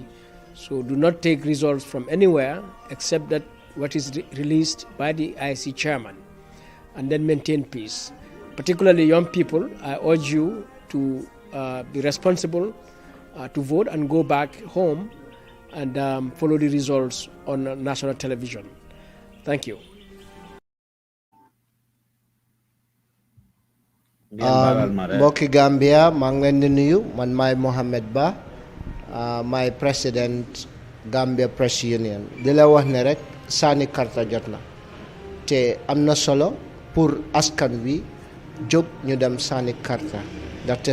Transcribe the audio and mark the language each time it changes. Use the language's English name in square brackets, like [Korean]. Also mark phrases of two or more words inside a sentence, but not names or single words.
[English] So do not take results from anywhere except that what is released by the IEC chairman, and then maintain peace. Particularly young people, I urge you to be responsible, to vote and go back home and follow the results on national television. Thank you. [Wolof] Mbokki Gambia maa ngi leen di nuyu man maay Mohamed Ba maay président Gambia Press Union di la wax ne rek sànni karta jot na te am na solo pour askan wi jóg ñu dem sànni karta ndaxte